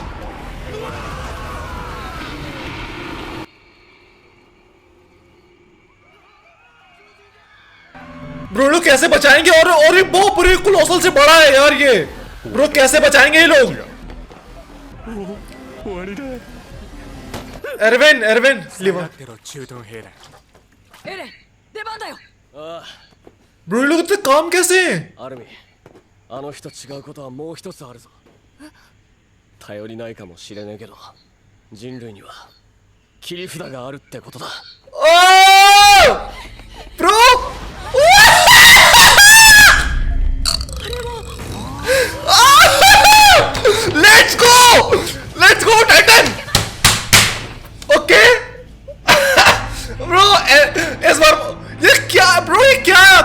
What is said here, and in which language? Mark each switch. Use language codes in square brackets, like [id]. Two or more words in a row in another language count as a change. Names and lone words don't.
[hi] ब्रो लोग कैसे बचाएंगे? और ये बहुत पूरे कोलोसल से बड़ा है यार ये, ब्रो कैसे बचाएंगे ये लोग? एरविन लिवा [ja] エレン、出番だよ。 [hi] ब्रो ये लोग इतने काम कैसे हैं? [ja] アルミあの日と違うことはもう一つあるぞ。頼りないかもしれねえけど人類には切り札があるってことだ。 [en] bro let's go titan. [hi] ओके ब्रो इस बार ये क्या ब्रो, ये क्या है?